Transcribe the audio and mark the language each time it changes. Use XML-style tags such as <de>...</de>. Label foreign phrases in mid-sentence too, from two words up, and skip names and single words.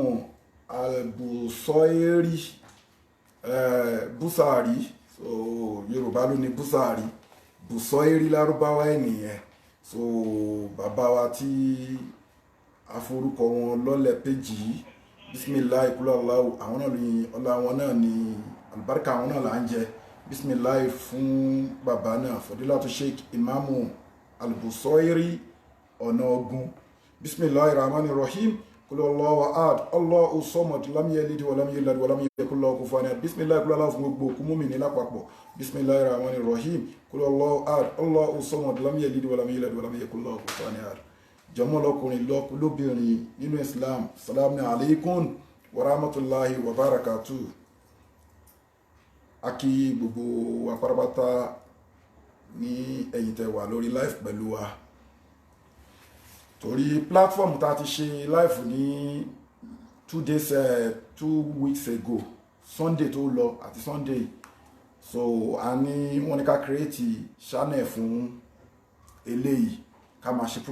<yo>albusọ́ẹ́rì búsàárì so yorùbá ló ní búsàárì bùsọ́ẹ́rì lárúbáwá ènìyàn so bàbá wa tí aforúkọ wọn lọ́lẹ̀ péjì yìí bisimilahi kúlẹ̀ aláwọ̀ àwọn náà ní ọlá wọn náà ní àlùbáríkà àwọn náà là ń jẹ bisimilahi fún bàbá náà fọdílátù sheikh ìmáàmù albusọ́ẹ́rì ọ̀nà</yo> <ar>أوغون بسم الله الرحمن الرحيم قل الله أحد الله الصمد لم يلد ولم يولد ولم يكن له كفوا أحد بسم الله قل الله</ar> <yo>fún gbogbo òkú mùmínì lápapọ̀</yo> <ar>بسم الله الرحمن الرحيم قل الله أحد الله الصمد لم يلد ولم يولد ولم يكن له كفوا أحد</ar> <yo>jọmọ́ lọkùnrin lóbìnrin nínú Islam</yo> <ar>السلام عليكم ورحمة الله وبركاته.</ar> <yo>Akí gbogbo wa pátápátá ní ẹ̀yin tẹ́ wà lórí live pẹ̀lú wa torí platform tá a ti ṣe live ní</yo> <en>2 weeks ago</en> <yo>Sunday tó lọ àti Sunday so a ní wọ́n ní ká</yo> <en>create channel</en> <yo>fún eléyìí ká máa ṣe</yo>